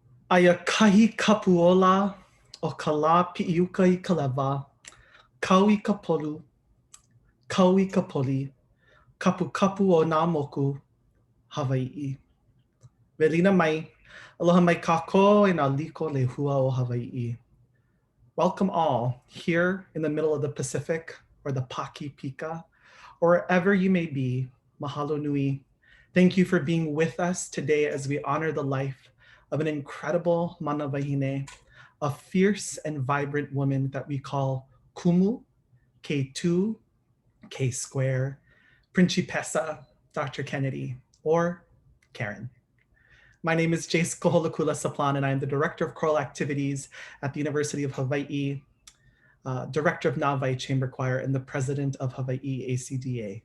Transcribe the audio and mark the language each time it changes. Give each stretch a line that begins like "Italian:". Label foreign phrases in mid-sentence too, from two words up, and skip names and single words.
Hawaiian: Aia kahi kapuola o ka lā pi'iuka I ka lewa, kau I ka polu, kau I ka poli, kapu kapu o nā moku, Hawai'i. Welina mai, aloha mai kākou e nā liko lehua o Hawai'i.
English: Welcome all here in the middle of the Pacific or the Paki Pika, or wherever you may be,
Hawaiian: mahalo nui.
English: Thank you for being with us today as we honor the life of an incredible
Hawaiian: mana wahine,
English: a fierce and vibrant woman that we call Kumu, K2, K square, Principessa, Dr. Kennedy, or Karen. My name is Jace Koholakula Saplan, and I am the Director of Choral Activities at the University of Hawaii, Director of Nāwai Chamber Choir, and the President of Hawaii ACDA.